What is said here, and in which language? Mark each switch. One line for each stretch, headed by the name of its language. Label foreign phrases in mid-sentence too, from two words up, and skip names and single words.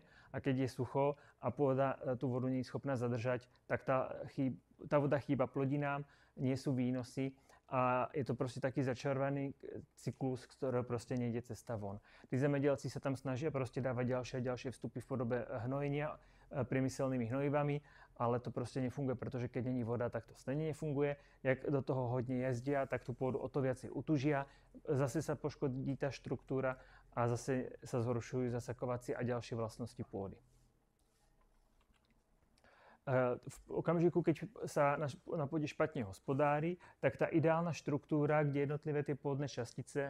Slovak: A keď je sucho a pôda tú vodu nie je schopná zadržať, tak tá voda chýba plodinám, nie sú výnosy a je to proste taký začarovaný cyklus, z ktorého proste nejde cesta von. Tí zemedelci sa tam snažia proste dávať ďalšie a ďalšie vstupy v podobe hnojenia priemyselnými hnojivami ale to
Czech: prostě nefunguje, protože keď není voda, tak to stejně nefunguje. Jak do toho hodně jezdia,
Slovak: tak tu pôdu o to viacej utužia, zase sa poškodí tá štruktúra a zase sa zhoršujú zasakovacie a ďalšie vlastnosti pôdy. V okamžiku, keď sa na pôde špatne hospodári, tak tá ideálna štruktúra, kde jednotlivé tie pôdne častice,